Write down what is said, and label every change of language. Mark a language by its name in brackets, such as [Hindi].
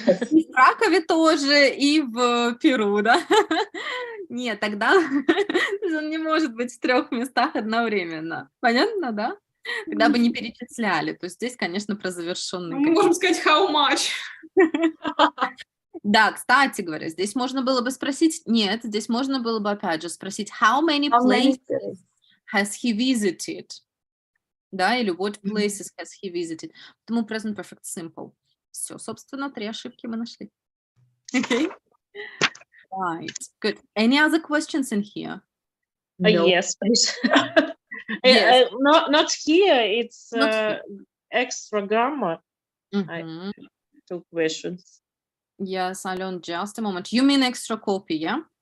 [Russian] и в Кракове тоже, и в Перу, да? Нет, тогда он не может быть в 3 местах одновременно. Понятно, да? Тогда бы не перечисляли. То есть здесь, конечно, про завершенный. Мы можем сказать [English] how much. [Russian] Да, кстати говоря, здесь можно было бы спросить, нет, здесь можно было бы опять же спросить, [English] how many places has he visited? [Russian] Да, или [English] what places has he visited? [Russian] Потому present perfect simple. Все, собственно, 3 ошибки мы нашли. [English] Okay. Right. Good. Any other questions in here? Yes, please. Yes. Not here. It's Not here. extra grammar. Mhm. 2 questions. Yes, Alon, just a moment. You mean extra copy, yeah?